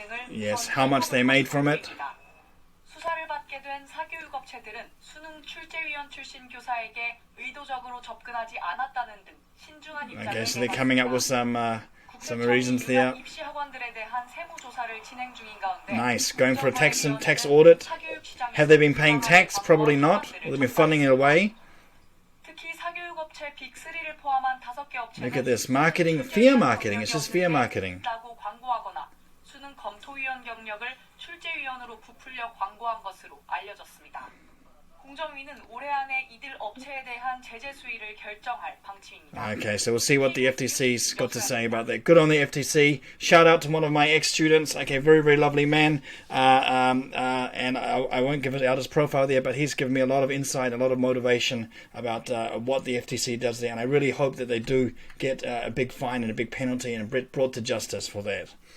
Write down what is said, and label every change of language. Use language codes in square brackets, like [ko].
[en] Yes, how much they made from it. [ko] 수사를 받게 된 사교육업체들은 수능 출제위원 출신 교사에게 의도적으로 접근하지 않았다는 등 신중한 입장을 [en] Okay, so they're coming up with some reasons there. [ko] 입시 학원들에 대한 세무 조사를 진행 중인 가운데 [en] Nice, going for a tax audit. Have they been paying tax? Probably not. Or they've been funneling it away. [ko] 특히 사교육업체 빅3를 포함한 5개 업체는 [en] Look at this, marketing, fear marketing. It's just fear marketing. [ko] 광고하거나 수능 검토위원 경력을 출제위원으로 부풀려 광고한 것으로 알려졌습니다. 공정위는 올해 안에 이들 업체에 대한 제재 수위를 결정할 방침입니다. [en] Okay, so we'll see what the FTC's got to say about that. Good on the FTC. Shout out to one of my ex-students. Okay, very, very lovely man. And I won't give it out his profile there, but he's given me a lot of insight, a lot of motivation about what the FTC does there. And I really hope that they do get a big fine and a big penalty and brought to justice for that.